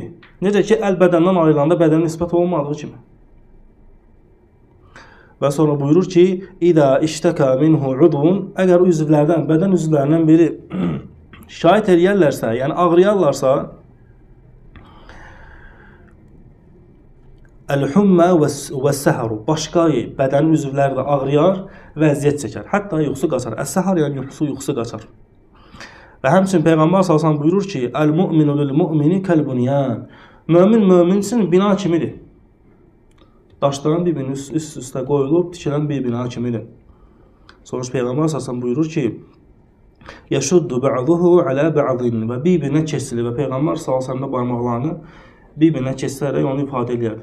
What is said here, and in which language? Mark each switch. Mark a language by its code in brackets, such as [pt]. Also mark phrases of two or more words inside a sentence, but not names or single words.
[az] Necə ki, əl bədəndən ayrılanda bədənin nisbət olmadığı kimi. Və sonra buyurur ki, [ar] إذا اشتكى منه عضو, [az] əgər üzvlərdən, bədən üzvlərindən biri şikayət edərlərsə, yəni ağrıyarlarsa, [ar] الحمى والسهر. [az] Başqa bədənin üzvləri də ağrıyar və əziyyət çəkər. Hətta yuxusu qaçar. Əs-səhər yəni yuxusu qaçar. Və həmçinin Peyğəmbər [ar] صلى الله عليه وسلم [az] buyurur ki: [ar] "المؤمن للمؤمن كالبنيان." [az] Mömin üçün bina kimidir. Daşların bir-birinin üst-üstə qoyulub tikilən bir bina kimidir. Sonra Peyğəmbər [ar] صلى الله عليه وسلم [az] buyurur ki: [ar] "يشد بعضه على بعض." [az] Və bir-birinə kesilir və Peyğəmbər [ar] صلى الله عليه وسلم [az] barmaqlarını bir-birinə kəsilərək onu ifadə edir.